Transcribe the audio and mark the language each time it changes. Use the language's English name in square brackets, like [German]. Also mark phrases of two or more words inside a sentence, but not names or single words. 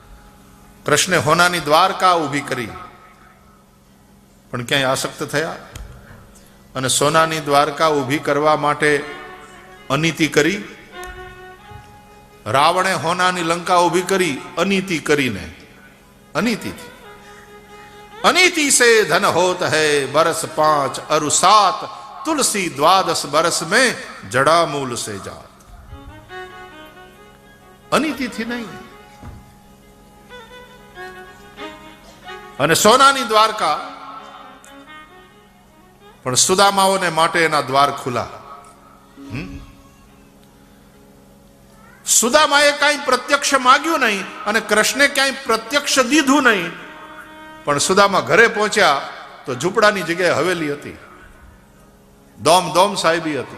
[Gujarati] કૃષ્ણે હોનાની દ્વારકા ઊભી કરી પણ ક્યાંય આસક્ત થયા, અને સોનાની દ્વારકા ઊભી કરવા માટે અનીતિ કરી. રાવણે હોનાની લંકા ઊભી કરી અનીતિ કરીને, અનીતિથી. [Hindi] अनीति से धन होत है बरस 5 अरु 7 तुलसी 12 बरस में जड़ा मूल से जात. [Gujarati] અનીતિ થી નહીં. અને સોનાની દ્વારકા પણ સુદામાઓને માટે એના દ્વાર ખુલ્લા. સુદામાએ કાંઈ પ્રત્યક્ષ માગ્યું નહીં અને કૃષ્ણે ક્યાંય પ્રત્યક્ષ દીધું નહીં, પણ સુદામા ઘરે પહોંચ્યા તો ઝૂંપડાની જગ્યાએ હવેલી હતી, દોમ દોમ સાહેબી હતી.